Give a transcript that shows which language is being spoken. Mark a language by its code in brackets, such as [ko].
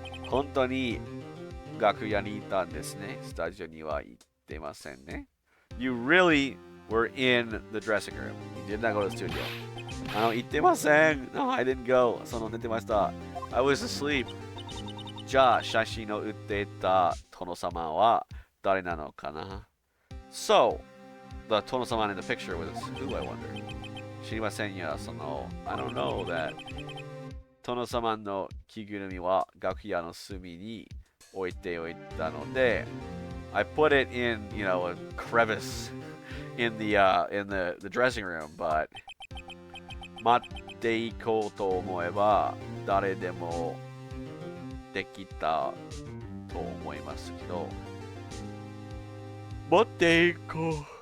[ja] 本当に楽屋にいたんですね。スタジオには行ってませんね。 [en] You really were in the dressing room. You did not go to the studio. [ja] 行ってません。 [en] No, I didn't go. [ja] 寝てました。 [en] I was asleep. [ja] じゃあ、写真を売っていた殿様は誰なのかな？ [en] So, the 殿様 in the picture was who, I wonder? [ja] 知りませんよ。 [en] I don't know that. [ja] 殿様の着ぐるみは楽屋の隅に置いておいたので、 [en] I put it in, a crevice in the dressing room, but [ja] 待っていこうと思えば誰でもできたと思いますけど、待っていこう。